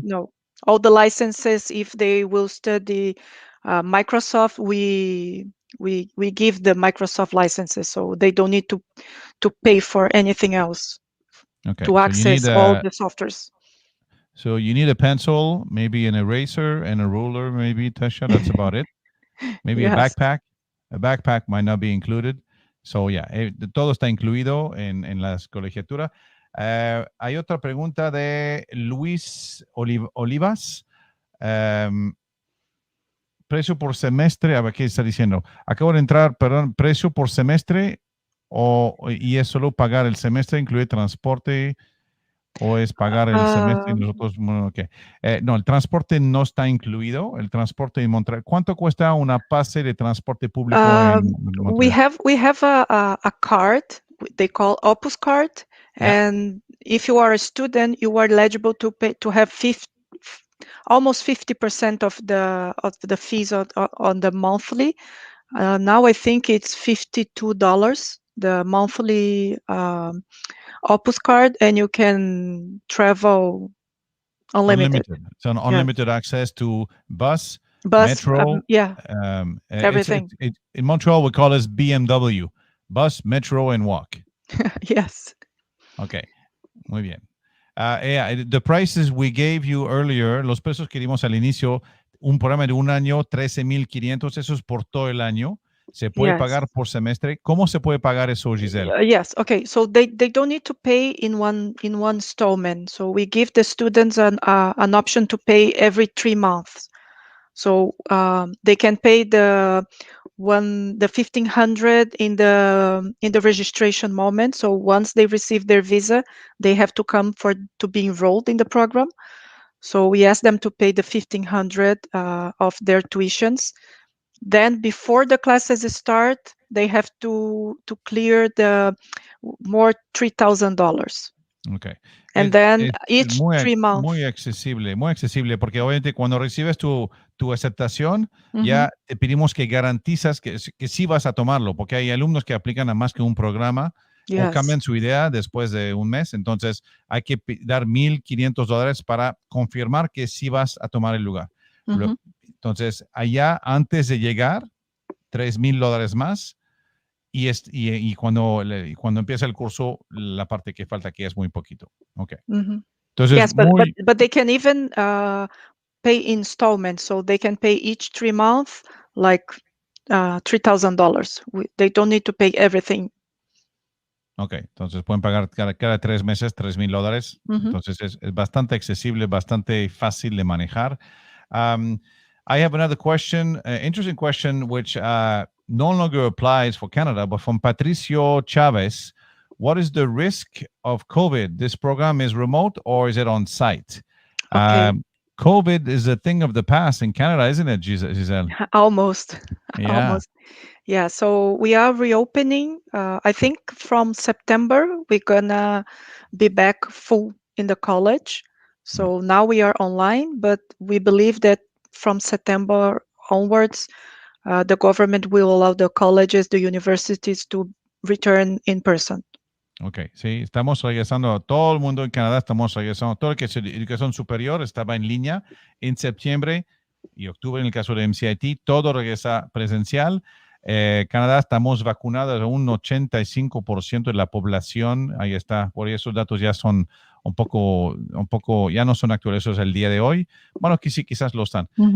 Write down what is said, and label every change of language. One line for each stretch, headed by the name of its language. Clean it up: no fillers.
English: No, all the licenses, if they will study Microsoft, we give the Microsoft licenses, so they don't need to pay for anything else to access all the softwares. So you need a pencil, maybe an eraser and a ruler, maybe, Tasha. That's about it. Maybe a backpack. A backpack might not be included. So yeah,
Spanish: todo está incluido en las colegiaturas. Hay otra pregunta de Luis Olivas. Precio por semestre, a ver qué está diciendo. Acabo de entrar, perdón, precio por semestre y es solo pagar el semestre, incluye transporte. ¿O es pagar el semestre y nosotros? Okay. No, el transporte no está incluido. El transporte en Montreal. ¿Cuánto cuesta una pase de transporte público en Montreal?
English: We have a card they call Opus card, and if you are a student, you are eligible to pay to have almost 50% of the fees on the monthly. Now I think it's $52 the monthly Opus card, and you can travel unlimited. So unlimited access to bus, metro, everything. In Montreal, we call this BMW, bus, metro, and walk. Yes.
Spanish: Okay, muy bien.
English: The prices we gave you earlier,
Spanish: los precios que dimos al inicio, un programa de 1 año, 13,500, eso es por todo el año. ¿Se puede pagar por semestre? ¿Cómo se puede pagar eso, Giselle?
English: Yes. Okay. So they don't need to pay in one installment. So we give the students an option to pay every 3 months. So they can pay the $1,500 in the registration moment. So once they receive their visa, they have to come to be enrolled in the program. So we ask them to pay the $1,500 of their tuitions. Then before the classes start, they have to clear the more $3,000. Okay. And then each 3 months.
Spanish: Muy accesible, porque obviamente cuando recibes tu aceptación, ya te pedimos que garantizas que sí vas a tomarlo, porque hay alumnos que aplican a más que un programa o cambian su idea después de un mes, entonces hay que dar $1,500 para confirmar que sí vas a tomar el lugar. Entonces, allá antes de llegar, $3,000 más. Y cuando empieza el curso, la parte que falta aquí es muy poquito. Ok. Mhm. Entonces,
English: Yes, but they can even pay installments, so they can pay each 3 months like $3,000. They don't need to pay everything.
Spanish: Ok, entonces pueden pagar cada 3 meses $3,000. Mhm. Entonces es bastante accesible, bastante fácil de manejar.
English: I have another question, interesting question, which no longer applies for Canada, but from Patricio Chavez. What is the risk of COVID? This program is remote or is it on site? Okay. COVID is a thing of the past in Canada, isn't it, Giselle? Almost. Yeah. Almost. Yeah, so we are reopening. I think from September, we're gonna be back full in the college. So now we are online, but we believe that from September onwards, the government will allow the colleges, the universities to return in person.
Spanish: Ok, sí, estamos regresando, todo el mundo en Canadá estamos regresando, todo el que es educación superior estaba en línea en septiembre y octubre en el caso de MCIT, todo regresa presencial. Canadá estamos vacunados a un 85% de la población, ahí está, por esos datos ya son un poco, ya no son actualizados el día de hoy, bueno, aquí sí, quizás lo están.